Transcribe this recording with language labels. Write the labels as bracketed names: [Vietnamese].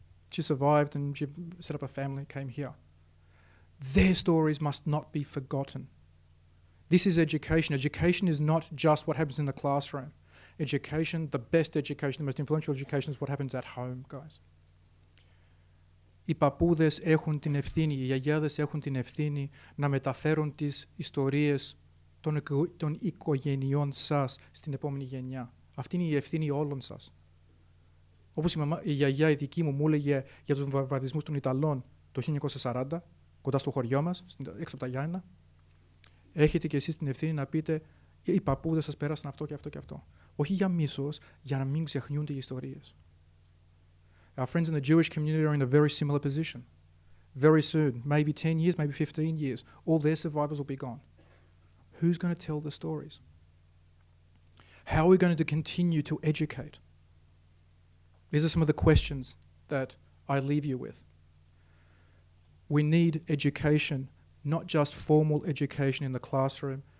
[English] She survived and she set up a family, came here. Their stories must not be forgotten. This is education. Education is not just what happens in the classroom. Education, the best education, the most influential education is what happens at home, guys. [Greek] Οι παππούδες έχουν την ευθύνη, οι γιαγιάδες έχουν την ευθύνη να μεταφέρουν τις ιστορίες των οικογενειών σας στην επόμενη γενιά. Αυτή είναι η ευθύνη όλων σας. Όπως η γιαγιά η δική μου έλεγε για τους βομβαρδισμούς των Ιταλών το 1940, κοντά στο χωριό μας, έξω από τα Γιάννα, έχετε και εσείς την ευθύνη να πείτε οι παππούδες σας πέρασαν αυτό και αυτό και αυτό. Όχι για μίσος, για να μην ξεχνιούνται οι ιστορίες. [English] Our friends in the Jewish community are in a very similar position. Very soon, maybe 10 years, maybe 15 years, all their survivors will be gone. Who's going to tell the stories? How are we going to continue to educate? These are some of the questions that I leave you with. We need education, not just formal education in the classroom.